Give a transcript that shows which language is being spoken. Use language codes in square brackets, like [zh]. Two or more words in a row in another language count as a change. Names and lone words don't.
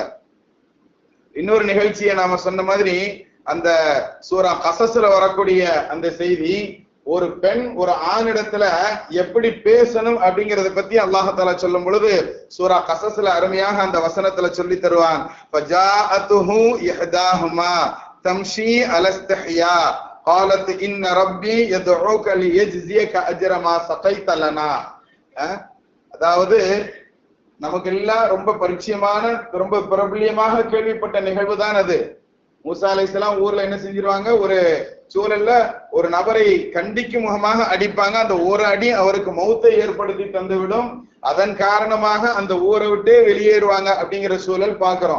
[ta] இன்னொரு நிகழ்ச்சியை நாம சொன்ன மாதிரி அந்த சூரா கசஸ்ல வரக்கூடிய அந்த செய்தி, ஒரு பெண் ஒரு ஆணிடத்துல எப்படி பேசணும் அப்படிங்கறத பத்தி [ar] الله تعالى [ta] சொல்லும் பொழுது சூரா கசஸ்ல அருமையாக அந்த வசனத்துல சொல்லி தருவான். [ar] فجاءته إحداهما تمشي على استحياء قالت ان ربي يدعوك ليجزيك اجر ما سقيت لنا. [ta] அதாவது நமக்கு எல்லாம் ரொம்ப பரிச்சயமான ரொம்ப பிரபல்யமாக கேள்விப்பட்ட நிகழ்வு தான் அது. மூசா அலைஹிஸ்ஸலாம் ஊர்ல என்ன செஞ்சிருவாங்க, ஒரு சூழல்ல ஒரு நபரை கண்டிக்கும் முகமாக அடிப்பாங்க. அந்த ஒரு அடி அவருக்கு மௌத்தை ஏற்படுத்தி தந்துவிடும். அதன் காரணமாக அந்த ஊரை விட்டு வெளியேறுவாங்க அப்படிங்கிற சூழல் பாக்குறோம்.